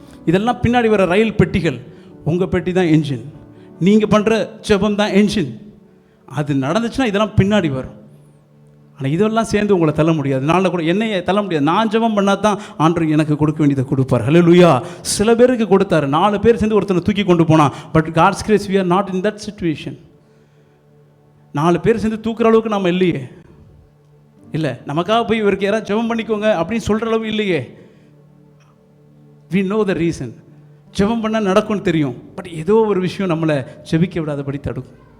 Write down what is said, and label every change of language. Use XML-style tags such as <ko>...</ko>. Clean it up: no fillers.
<ta>இதெல்லாம் பின்னாடி வர ரயில் பெட்டிகள். உங்கள் பெட்டி தான் என்ஜின், நீங்கள் பண்ணுற ஜெபம் தான் என்ஜின். அது நடந்துச்சுன்னா இதெல்லாம் பின்னாடி வரும். ஆனால் இதெல்லாம் சேர்ந்து உங்களை தள்ள முடியாது. நாளில் கூட என்னையை தள்ள முடியாது. நான் ஜெபம் பண்ணால் தான் ஆண்டவர் எனக்கு கொடுக்க வேண்டியதை கொடுப்பார். ஹல்லேலூயா. சில பேருக்கு கொடுத்தாரு, 4 பேர் சேர்ந்து ஒருத்தனை தூக்கி கொண்டு போனான்.</ta> <en>But God's grace we are not in that situation.</en> <ta>4 பேர் சேர்ந்து தூக்குற அளவுக்கு நாம் இல்லையே. இல்லை, நமக்காக போய் இவருக்கு யாராவது ஜெபம் பண்ணிக்கோங்க அப்படின்னு சொல்கிற அளவு இல்லையே.</ta> <en>we know the reason.</en> <ta>ஜெபம் பண்ணால் நடக்கும்னு தெரியும். பட் ஏதோ ஒரு விஷயம் நம்மளை ஜெபிக்க விடாதபடி தடுக்கும்.</ta>